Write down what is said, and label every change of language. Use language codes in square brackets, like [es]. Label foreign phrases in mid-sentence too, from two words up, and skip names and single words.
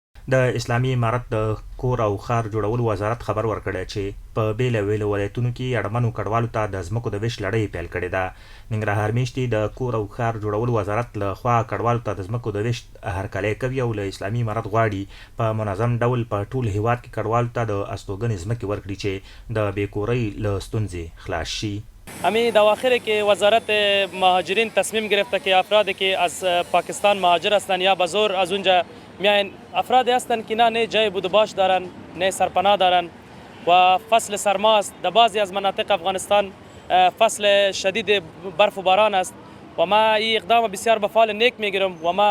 [ps] د اسلامي امارت د کور او ښار جوړولو وزارت خبر ورکړی چې په بېلابېلو ولایتونو کې اړمنو کډوالو ته د ځمکو د ویش لړۍ پیل کړې ده. ننګرهار میشتې د کور او ښار جوړولو وزارت له خوا کډوالو ته د ځمکو د ویش هرکلی کوي او له اسلامي امارت غواړي په منظم ډول په ټول هیواد کې کډوالو ته د استوګنې ځمکې ورکړي چې د بېکورۍ له ستونزې خلاص شي. [fa] امی دواخر که وزارت مهاجرین تصمیم گرفته که افرادی که از پاکستان مهاجر هستند یا به زور از اونجا میاین افرادی هستند که نه جای بود و باش دارن، نه سرپناه دارن و فصل سرما است. در بعضی از مناطق افغانستان فصل شدید برف و باران است و ما این اقدام بسیار به فال نیک میگیرم و ما